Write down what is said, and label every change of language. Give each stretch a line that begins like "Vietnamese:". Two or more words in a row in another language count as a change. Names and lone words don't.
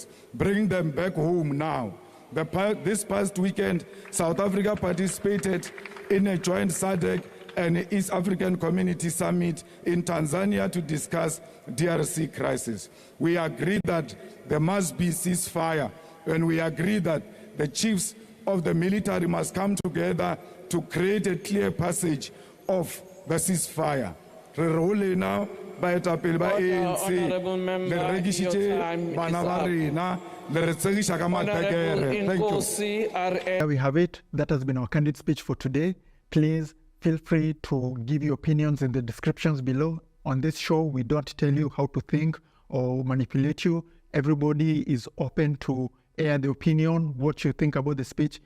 English: Bring them back home now. This past weekend, South Africa participated in a joint SADC and East African Community Summit in Tanzania to discuss DRC crisis. We agreed that there must be ceasefire, and we agreed that the chiefs of the military must come together to create a clear passage of the ceasefire. Now,
Southern Sotho: baetapele ba ANC le rekisitse bana ba rena le re tsegisha ka matekere.
English: Thank you. There we have it. That has been our candid speech for today. Please Feel free to give your opinions in the descriptions below. On this show, we don't tell you how to think or manipulate you. Everybody is open to air the opinion, what you think about the speech.